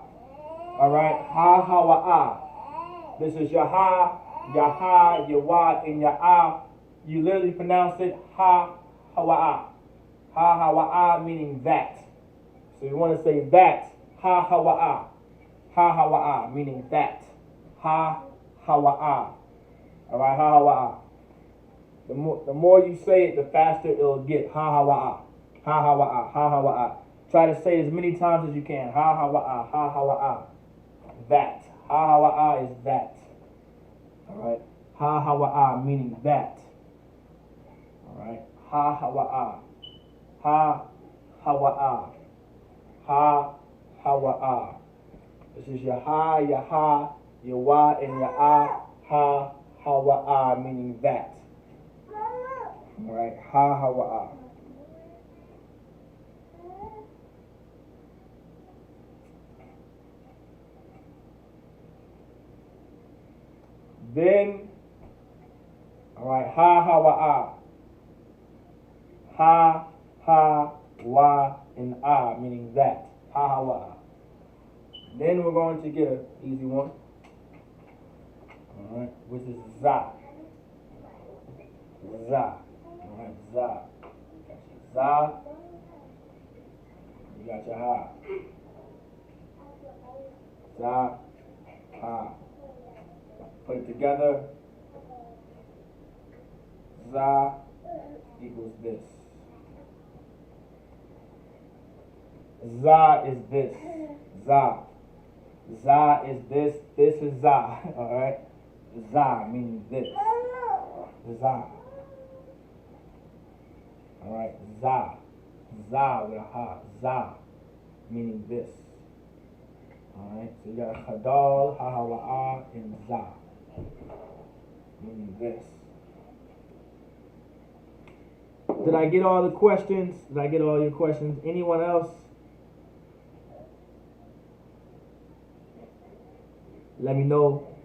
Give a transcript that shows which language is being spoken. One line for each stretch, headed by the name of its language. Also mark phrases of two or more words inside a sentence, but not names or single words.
English: All right,
Hebrew: ha ha wa ah.
English: This is your ha, your wa, and your ah. You literally pronounce it
Hebrew: ha ha wa ah. Ha ha wa ah
English: meaning that. So you want to say that,
Hebrew: ha ha wa ah. Ha ha wa ah
English: meaning that.
Hebrew: Ha ha wa ah.
English: All right,
Hebrew: ha ha wa ah.
English: The more you say it, the faster it'll get.
Hebrew: Ha ha wa ah. Ha ha wa ah. Ha ha wa ah.
English: Try to say it as many times as you can.
Hebrew: Ha ha wa ah. Ha ha wa ah. That. Ha ha wa ah
English: is that. Alright.
Hebrew: Ha ha wa ah
English: meaning that. Alright.
Hebrew: Ha ha wa ah. Ha ha wa ah. Ha ha wa ah.
English: This is your ha, your wa, and your ah.
Hebrew: Ha ha wa ah
English: meaning that. Alright.
Hebrew: Ha ha wa ah.
English: Then, all right,
Hebrew: ha ha wa ah. Ha ha wa and ah,
English: meaning that.
Hebrew: Ha ha wa ah.
English: Then we're going to get an easy one. All right, which is za. Za. All right, za. Za. You got your ha. Za. Ha. Put it together. Za equals this. Za is this. Za. Za is this. This is za. Alright? Za meaning this. Za. Alright? Za. Za with a ha. Za meaning this. Alright? So you got Qadash,
Hebrew: ha ha wa ah,
English: and za. Meaning this. Did I get all the questions? Did I get all your questions? Anyone else? Let me know.